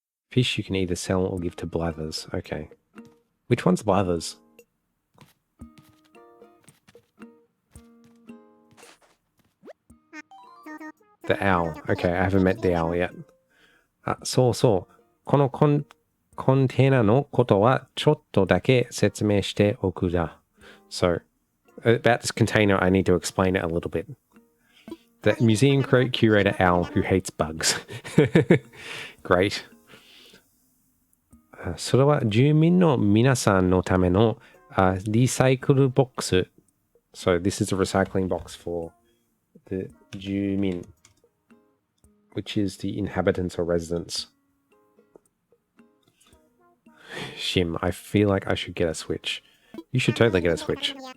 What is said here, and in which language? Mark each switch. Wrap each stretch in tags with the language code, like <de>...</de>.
<en>Fish you can either sell or give to blathers. Okay. Which one's blathers? The owl. Okay, I haven't met the owl yet.</en> <ja>あ、そうそう。このコンテナのことはちょっとだけ説明しておくだ。</ja> <en>So, about this container, I need to explain it a little bit. The museum curator owl who hates bugs. Great.</en> <ja>それは住民の皆さんのためのリサイクルボックス。</ja> <en>So, this is a recycling box for the 住民, which is the inhabitants or residents. Shim, I feel like I should get a Switch. You should totally get a Switch.</en>